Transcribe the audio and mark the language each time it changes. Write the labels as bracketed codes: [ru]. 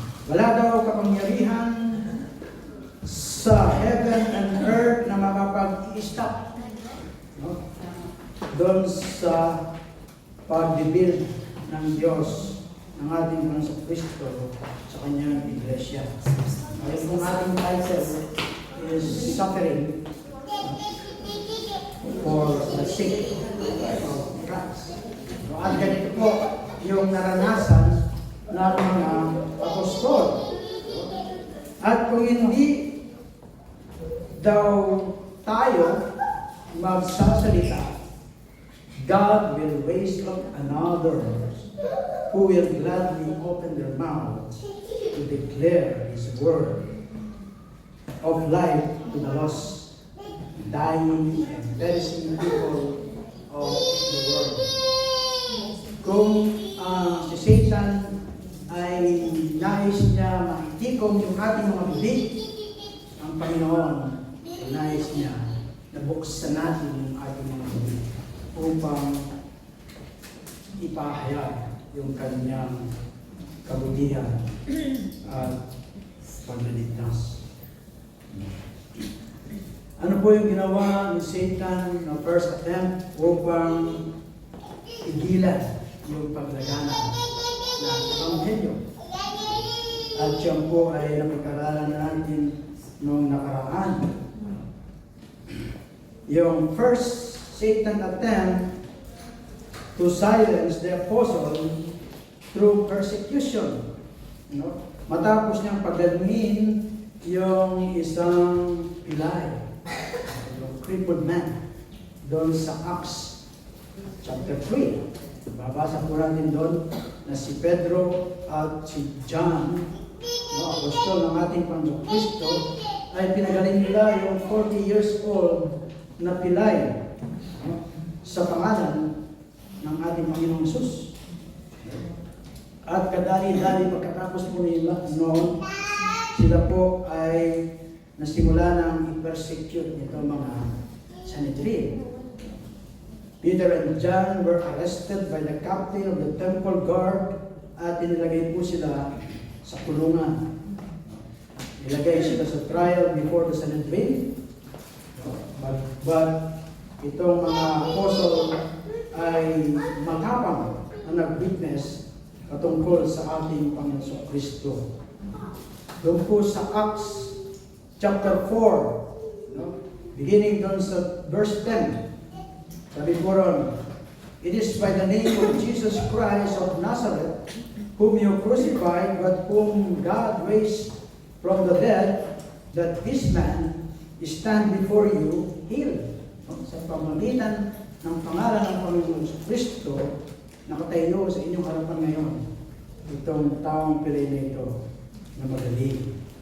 [tl] Wala daw kapangyarihan sa [en] heaven and earth [tl] na makapag-i-stop doon sa pag-build ng Diyos ng ating Panginoon Kristo sa kanyang iglesia. Ay kung ating [en] title is Suffering for the sake of Christ. [tl] At ganito po yung naranasan ng mga apostol. At kung hindi daw tayo magsasalita, [en] God will raise up another who will gladly open their mouth to declare His word of life to the lost, dying and perishing people of the world. [tl] Kung si Satan ay nais niya makitikom yung ating mga bibig, ang Panginoon ay nais niya na buksan natin yung ating mga bibig upang ipahayag yung kanyang kabutihan at pagliligtas. Ano po yung ginawa ni Satan na first attempt upang igilan yung paglagana ng Ebanghelyo? At siya po ay napag-aralan natin noong nakaraan. [en] Yung first Satan attempt to silence the apostle through persecution. [tl] Matapos niyang pagdalhin yung isang pilay, yung crippled man, doon sa Acts chapter 3. Babasa po natin doon na si Pedro at si John apostol ng ating Panginoong Kristo, ay pinagaling nila yung 40 years old na pilay sa pangalan ng ating Panginoong Hesus. At kadali-dali pagkatapos po nila noon, sila po ay nasimula ng i-persecute nito mga Sanhedrin. [en] Peter and John were arrested by the captain of the temple guard [tl] at inilagay po sila sa kulungan. Nilagay sila sa trial [en] before the Sanhedrin. [tl] But itong mga apostle ay matapang na nag-witness patungkol sa ating Panginoon Kristo. Doon po sa Acts chapter 4, beginning doon sa verse 10, sabi po ron, [en] "It is by the name of Jesus Christ of Nazareth, whom you crucified, but whom God raised from the dead, that this man stand before you healed." [tl] Sa pamamagitan ng pangalan ng Panginoon Kristo, nakatayo sa inyong harapan ngayon, itong taong pilay na ito na magaling.